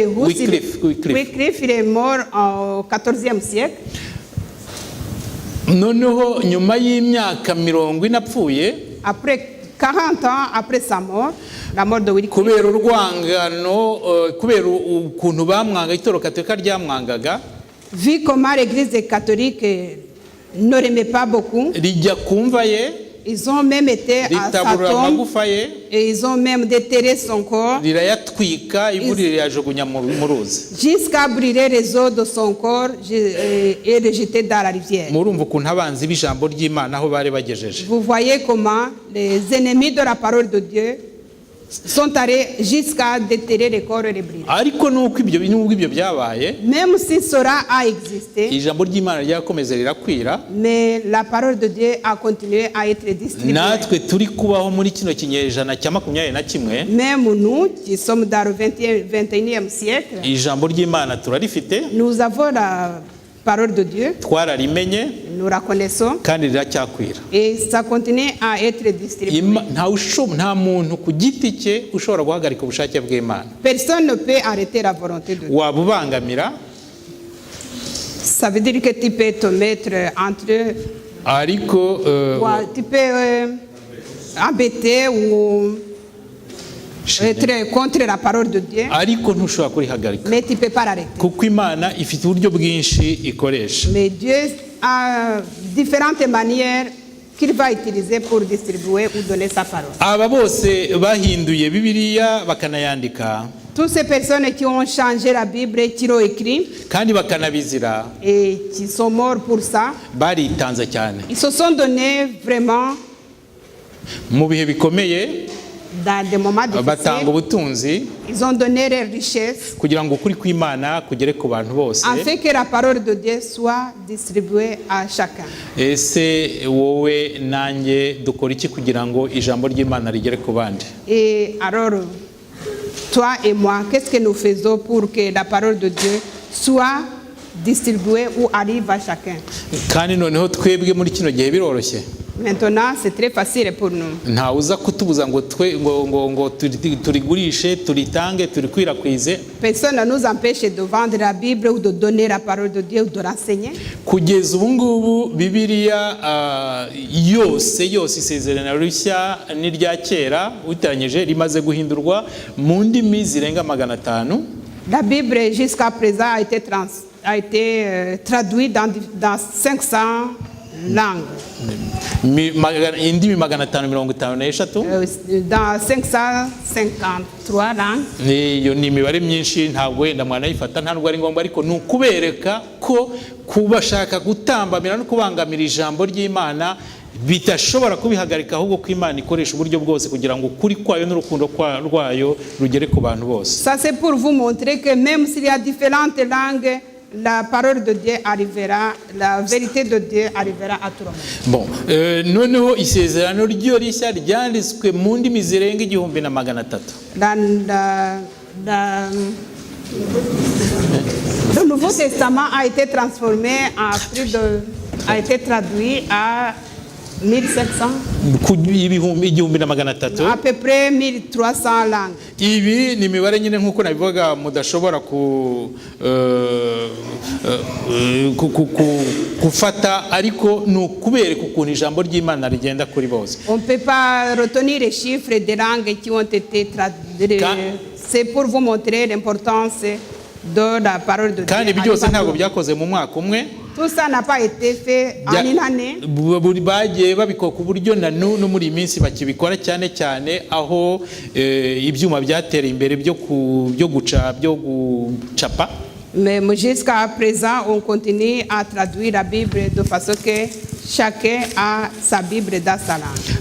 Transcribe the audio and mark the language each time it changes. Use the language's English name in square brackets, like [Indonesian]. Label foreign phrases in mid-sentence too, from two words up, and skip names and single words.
[French] Wycliffe. Wycliffe, il est mort au XIVe siècle. [Kinyarwanda] Noneho nyuma y'imyaka 40 apfuye, [French] Après 40 ans après sa mort, la mort de Wycliffe, [Kinyarwanda] kubera urwangano, kubera ukuntu bamwanga, itoro katolika ryamwangaga, [French] vu comment l'église catholique ne l'aimait pas beaucoup, [Kinyarwanda] rijya kumva ye, [French] ils ont même été à sa [Kinyarwanda] ritaburura [French] tombe [Kinyarwanda] amagufa ye, [French] et ils ont même déterré son corps [Kinyarwanda] rirayatwika, ivu rirayajugunya mu ruzi. [French] jusqu'à brûler les os de son corps et le jeter dans la rivière. [Kinyarwanda] Murumva ukuntu abanzi b'ijambo ry'Imana aho bari bagejeje. [French] Vous voyez comment les ennemis de la parole de Dieu sont allés jusqu'à déterrer les corps et les brûler. [Kinyarwanda] Ariko nubwo ibyo byabaye, [French] Même si cela a existé, [Kinyarwanda] ijambo ry'Imana ryakomeza rirakwira, [French] mais la parole de Dieu a continué à être distribuée. [Kinyarwanda] natwe turi kubaho muri kino kinyejana cya 21, [French] Même nous, qui sommes dans le 21e siècle, [Kinyarwanda] ijambo ry'Imana turarifite, [French] nous avons la parole de Dieu, [Kinyarwanda] twararimenye [French] nous la connaissons, [Kinyarwanda] kandi riracyakwira. [French] et ça continue à être distribué. [Kinyarwanda] Nta muntu ku giti cye ushobora guhagarika ubushake bw'Imana. [French] Personne ne peut arrêter la volonté de Dieu. [Kinyarwanda] Waba ubangamira, [French] Ça veut dire que tu peux te mettre entre, [Kinyarwanda] ariko [French] tu peux embêter ou être contre la parole de Dieu, [Kinyarwanda] ariko ntushobora kurihagarika, [French] mais tu ne peux pas l'arrêter. [Kinyarwanda] kuko Imana ifite uburyo bwinshi ikoresha. [French] Mais Dieu a différentes manières qu'il va utiliser pour distribuer ou donner sa parole. [Kinyarwanda] Aba bose bahinduye Bibiliya bakanayandika, [French] Toutes ces personnes qui ont changé la Bible, qui l'ont écrit [Kinyarwanda] kandi bakanabizira, [French] et qui sont morts pour ça, [Kinyarwanda] baritanze cyane [French] ils se sont donnés vraiment [Kinyarwanda] mu bihe bikomeye, [French] dans des moments [Kinyarwanda] batanga [French] difficiles. [Kinyarwanda] ubutunzi [French] Ils ont donné leurs richesses [Kinyarwanda] kugira ngo ukuri kw'Imana kugere ku bantu bose. [French] afin que la parole de Dieu soit distribuée à chacun. [Kinyarwanda] Ese wowe nanjye dukora iki kugira ngo ijambo ry'Imana rigere ku bandi? [French] Et alors, toi et moi, qu'est-ce que nous faisons pour que la parole de Dieu soit distribuée ou arrive à chacun? [Kinyarwanda] Kandi noneho twebwe muri kino gihe biroroshye, [French] Maintenant, c'est très facile pour nous. [Kinyarwanda] nta uza kutubuza ngo turigurishe, turitange, turikwirakwize. [French] Personne ne nous empêche de vendre la Bible ou de donner la parole de Dieu ou de l'enseigner. [Kinyarwanda] Kugeza ubu ngubu Bibiliya yose isezerano rishya n'irya kera uteranyije rimaze guhindurwa mu ndimi zirenga 500. [French] La Bible jusqu'à présent a été traduite dans 500 langues. [Kinyarwanda] Indimi 553, [French] Dans 553 langues. [Kinyarwanda] iyo ni imibare myinshi, ntabwo wenda mwanayifata, ntabwo ari ngombwa, ariko ni ukubereka ko kubashaka gutambamira no kubangamira ijambo ry'Imana bitashobora kubihagarika, ahubwo ko Imana ikoresha uburyo bwose kugira ngo ukuri kwayo n'urukundo rwayo rugere ku bantu bose. [French] Ça c'est pour vous montrer que même s'il y a différentes langues, la parole de Dieu arrivera, la vérité de Dieu arrivera à tout le monde. Bon, [Kinyarwanda] noneho isezerano ryo rishya ryanditswe mu ndimi zirenga 1300. [French] Le Nouveau Testament a été transformé a été traduit à 1700, à peu près 1300 langues. [Kinyarwanda] Ibi ni imibare nyine nk'uko nabivuga mudashobora gufata, ariko ni ukubereka ukuntu ijambo ry'Imana rigenda kuri bose. [French] On ne peut pas retenir les chiffres des langues qui ont été traduites. C'est pour vous montrer l'importance de la parole de Dieu. [Kinyarwanda] Kandi ibi byose ntabwo byakoze mu mwaka umwe. [French] Tout ça n'a pas été fait en une année. [Kinyarwanda] Bagiye babikora ku buryo na no muri minsi bakibikora cyane cyane aho ibyuma byatereye imbere byo gucapa. [French] Mais jusqu'à présent, on continue à traduire la Bible de façon que chacun a sa Bible dans sa langue.